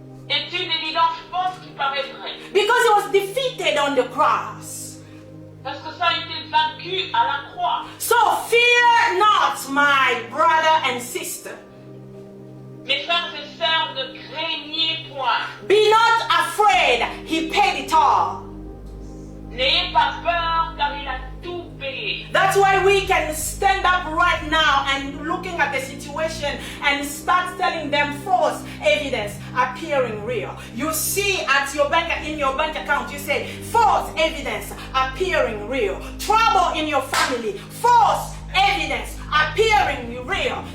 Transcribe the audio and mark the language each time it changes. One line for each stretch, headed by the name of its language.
French: est une évidence fausse qui paraît vraie.
English: Because it was defeated on the cross.
French: Parce que ça a été vaincu à la croix.
English: So fear not, my brother and sister.
French: Mes frères et sœurs, ne craignez point.
English: Be not afraid, he paid it all.
French: N'ayez pas peur car il a tout payé.
English: That's why we can stand up right now and looking at the situation and start telling them false evidence appearing real. You see in your bank account, you say false evidence appearing real. Trouble in your family, false evidence appearing real.